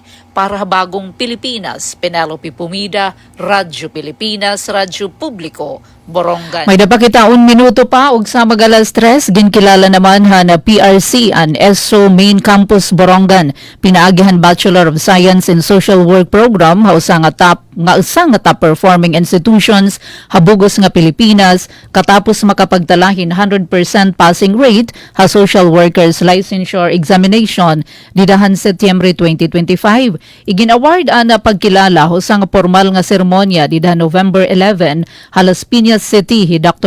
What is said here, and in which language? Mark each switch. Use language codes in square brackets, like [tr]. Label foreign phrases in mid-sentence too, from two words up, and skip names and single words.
[tl] Para bagong Pilipinas, Penelope Pumida, Radyo Pilipinas, Radyo Publiko, Borongan. [war] May dapakitaon minuto pa ug sa magalas 3 ginkilala naman na PRC an ESO Main Campus Borongan pinaagihan [en] Bachelor of Science in Social Work [war] program usa nga [en] top performing institutions [war] habugos nga Pilipinas katapos makapagtalahin 100% [en] passing rate [war] ha [en] social workers licensure examination [war] didahan Setyembre 2025. Igin-award ana pagkilala usa nga formal nga seremonya didahan November 11 ha Las Piñas City hi Dr.